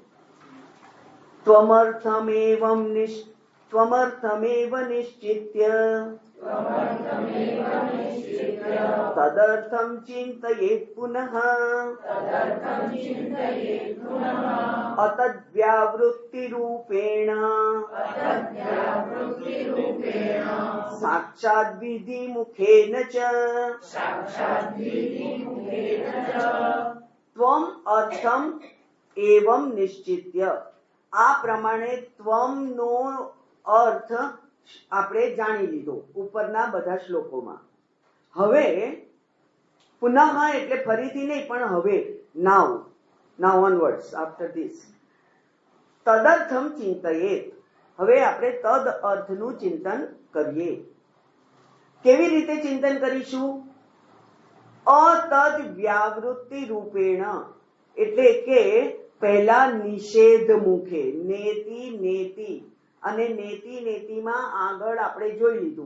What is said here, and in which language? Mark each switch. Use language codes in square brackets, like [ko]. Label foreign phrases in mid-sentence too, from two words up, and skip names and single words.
[sa] ત્વમર્થમેવ નિશ્ચિત્ય તદર્થમ ચિંતયેત પુનઃ અતદ્વ્યાવૃત્તિરૂપેણ સાક્ષાદ વિધિ મુખેન ચ. ત્વમ અર્થમ એવમ નિશ્ચિત્ય. [gu] આ પ્રમાણે ત્વમનો અર્થ આપણે જાણી લીધો ઉપરના બધા શ્લોકોમાં. હવે પુનઃ એટલે ફરીથી નહીં, પણ હવે [en] now onwards after this [sa] તદર્થમ ચિંતયેત. [gu] હવે આપણે તદ અર્થનું ચિંતન કરીએ. કેવી રીતે ચિંતન કરીશું? [sa] અતદ વ્યાવૃત્તિ રૂપેણ. [gu] એટલે કે પહેલા નિષેધ મુખે, નેતિ અને નેતિમાં આગળ આપણે જોઈ લીધું.